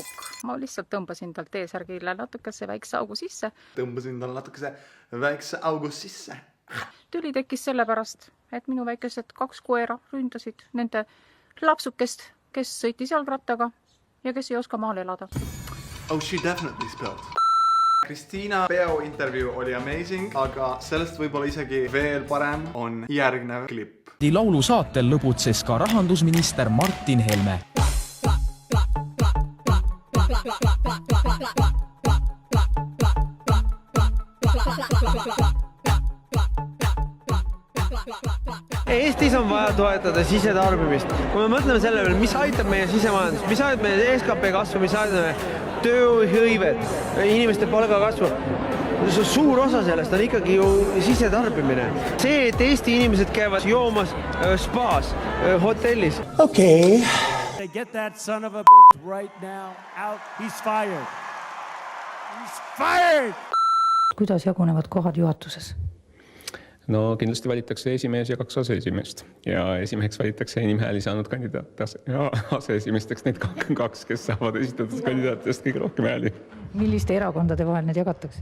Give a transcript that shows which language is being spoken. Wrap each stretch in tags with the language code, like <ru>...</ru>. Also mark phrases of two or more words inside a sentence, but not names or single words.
<et>Ma lihtsalt tõmbasin tal T-särgile natukese väikse augu sisse. Tüli tekkis sellepärast, et minu väikesed 2 koera ründasid nende lapsukest, kes sõitis jalgrattaga ja kes ei oska maal elada.</et> <en>Oh, she definitely spilled.</en> <et>Kristiina peo intervjuu oli amazing, aga sellest võib-olla isegi veel parem on järgnev klipp. Laulu saatel lõbutses ka rahandusminister Martin Helme. Eestis on vaja toetada sisetarbimist. Kui me mõtleme selle peale, mis aitab meie sisemajandust, mis aitab meie SKP kasvu, mis aitab meie tööhõivet, inimeste palga kasvu. Suur osa sellest on ikkagi ju sisetarbimine. See, et Eesti inimesed käivad joomas spaas, hotellis.</et> <en>Okay. Get that son of a bitch right now out. He's fired. He's fired!</en> <et>Kuidas jagunevad kohad juhatuses? No kindlasti valitakse esimees ja 2 aseesimeest ja esimeheks valitakse enim hääli saanud kandidaat ja aseesimesteks need 2, kes saavad esitatud kandidaatidest kõige rohkem hääli. Milliste erakondade vahel need jagatakse?</et>